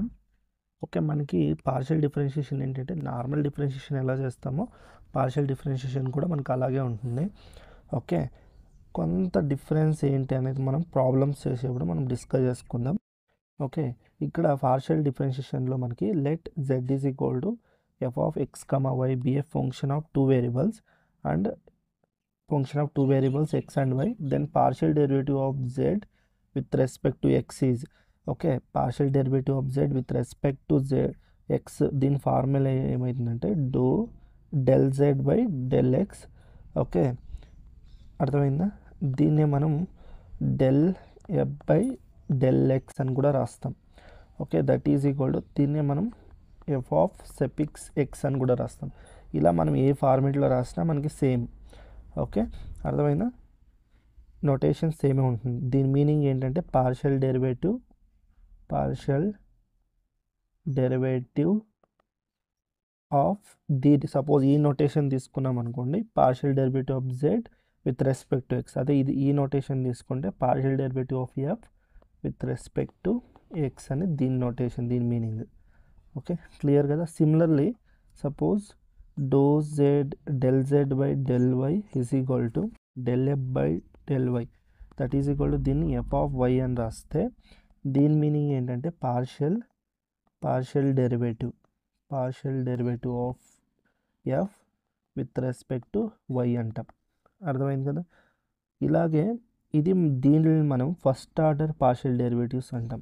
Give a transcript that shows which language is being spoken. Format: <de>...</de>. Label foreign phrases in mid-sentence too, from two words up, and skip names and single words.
<te>ఓకే, మనకి</te> <en>partial differentiation</en> <te>ఏంటంటే</te> <en>normal differentiation</en> <te>ఎలా చేస్తామో</te> <en>partial differentiation</en> <te>కూడా మనకు అలాగే ఉంటుంది. ఓకే, కొంత డిఫరెన్స్ ఏంటి అనేది మనం ప్రాబ్లమ్స్ చేసేప్పుడు మనం డిస్కస్ చేసుకుందాం. ఓకే, ఇక్కడ పార్షియల్ డిఫరెన్షియేషన్లో మనకి</te> <en>let z is equal to f of x, y be a function of two variables and function of two variables x and y, then partial derivative of z with respect to x is okay, partial derivative of z with respect to z x,</en> <te>దీని ఫార్ములా ఏమైతుందంటే</te> <en>del z by del x.</en> <te>ఓకే, అర్థమైందా? దీన్నే మనం del f by del x అని కూడా రాస్తాం.</te> <en>okay, that is equal to</en> <te>దీన్నే మనం</te> <en>f of suffix x</en> <te>అని కూడా రాస్తాం. ఇలా మనం ఏ ఫార్మేట్లో రాసినా మనకి సేమ్. ఓకే, అర్థమైందా? నోటేషన్ సేమే ఉంటుంది. దీని మీనింగ్ ఏంటంటే</te> <en>partial derivative of</en> <te>సపోజ్ ఈ నోటేషన్ తీసుకున్నాం అనుకోండి,</te> <en>partial derivative of z with respect to x.</en> <te>అదే ఇది ఈ నోటేషన్ తీసుకుంటే</te> <en>partial derivative of f with respect to x</en> <te>అని దీని నోటేషన్, దీని మీనింగ్.</te> <en>okay, clear కదా? similarly suppose del z by del y is equal to del f by del y, that is equal to</en> <te>దీన్ని f of y అని రాస్తే దీని మీనింగ్ ఏంటంటే</te> <en>partial derivative of f with respect to y</en> <te>అంటాం. అర్థమైంది కదా? ఇలాగే దీనిని మనం</te> <en>first order partial derivatives</en> <te>అంటాం.</te>